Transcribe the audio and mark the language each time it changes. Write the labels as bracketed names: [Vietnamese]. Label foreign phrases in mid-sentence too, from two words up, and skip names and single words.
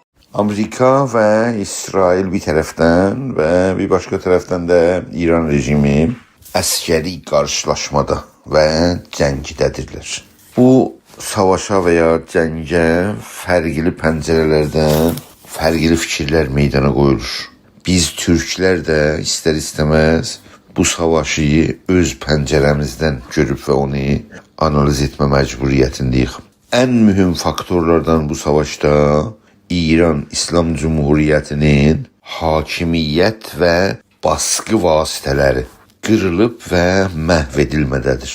[Turkish] Amerika ve İsrail bir taraftan ve bir başka taraftan da İran rejimi askeri karşılaşmada ve cəngdədirlər. [Azerbaijani] Bu savaşa veya cəngə fərqli pəncərələrdən fərqli fikirlər meydana qoyulur. Biz Türklər də istər istəməz bu savaşı öz pəncərəmizdən görüb və onu analiz etmə məcburiyyətindəyik. Ən mühüm faktorlardan bu savaşda İran İslam Cumhuriyyətinin hakimiyyət və baskı vasitələri qırılıb və məhv edilmədədir.